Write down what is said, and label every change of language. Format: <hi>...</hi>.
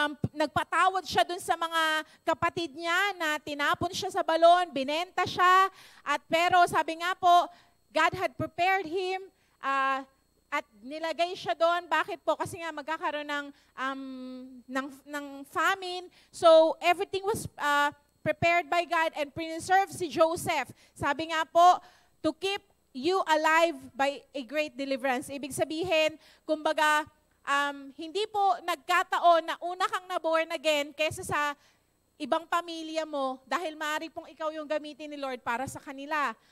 <tl>Nagpatawad siya dun sa mga kapatid niya na tinapon siya sa balon, binenta siya, pero sabi nga po,</tl> <en>God had prepared him,</en> <tl>at nilagay siya doon. Bakit po? Kasi nga magkakaroon ng famine. So, everything was</tl> <en>prepared by God and preserved si Joseph.</en> <tl>Sabi nga po,</tl> <en>to keep you alive by a great deliverance.</en> <tl>Ibig sabihin, kumbaga, hindi po nagkataon na una kang na-born again kesa sa ibang pamilya mo dahil maaari pong ikaw yung gamitin ni Lord para sa kanila.</tl>